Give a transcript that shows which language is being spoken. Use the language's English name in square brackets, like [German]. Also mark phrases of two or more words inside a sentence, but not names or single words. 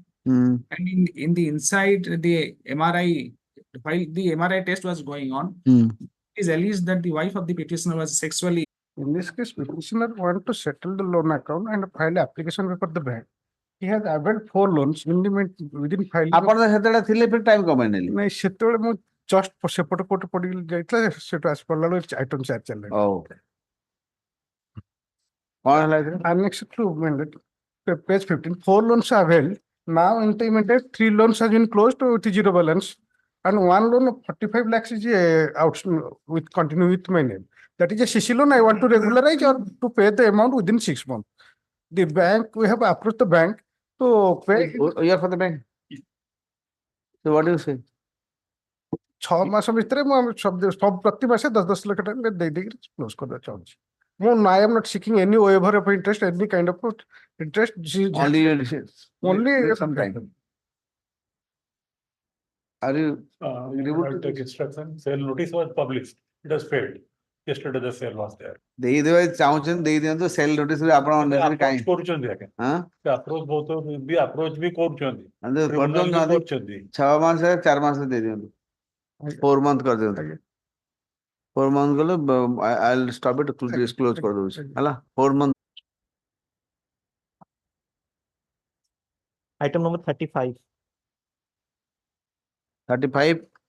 [English] And in the inside the MRI, while the MRI test was going on, it is alleged that the wife of the petitioner was sexually. In this case, petitioner want to settle the loan account and file application before the bank. He has availed 4 loans within filing. [Odia] ଆପଣ ସେତେବେଳେ ଥିଲେ ଫିର ଟାଇମ କମାଇ ନେଲି ନାଇଁ ସେତେବେଳେ ମୁଁ ଜଷ୍ଟ ସେପଟ କୋର୍ଟ ପଡି ଯାଇଥିଲା ସେଠୁ ଆସି ପଡିଲା ବେଳକୁ ଆଇଟମ 4 ଚାଲିଲା। କଣ ହେଲା ଏଥିରେ? [English] Annex to page 15. 4 loans are availed. Now intimated 3 loans have been closed with 0 balance, and 1 loan of 45 lakhs is out with continue with my name. That is a CC loan. I want to regularize or to pay the amount within 6 months. The bank, we have approached the bank to pay. You are for the bank. So what do you say? [Odia] 6 ମାସ ଭିତରେ ମୁଁ ପ୍ରତି ମାସେ 10 ଲକ୍ଷ ଟଙ୍କା ଦେଇକି କ୍ଲୋଜ କରିବା ଚାହୁଁଛି। [English] ମୁଁ I am not seeking any waiver of interest, any kind of interest. Only sometime. Are you take instruction? Sale notice was published. It has failed. Yesterday the sale was there. [Odia] ଦେଇଦେବେ ଚାହୁଁଛନ୍ତି ଦେଇଦିଅନ୍ତୁ ସେଲ୍ ନୋଟିସ ରେ ଆପଣ କାହିଁ କରୁଛନ୍ତି ଆଜ୍ଞା ଆପ୍ରୋଚ ବହୁତ ବି ଆପ୍ରୋଚ ବି କରୁଛନ୍ତି 6 ମାସ 4 ମାସ ଦେଇଦିଅନ୍ତୁ 4 month କରିଦିଅନ୍ତୁ 4 month ଗଲେ [English] I'll stop it [Odia] କ୍ଲୋଜ କରିଦଉଛି ହେଲା 4 month. Item number 35. 35.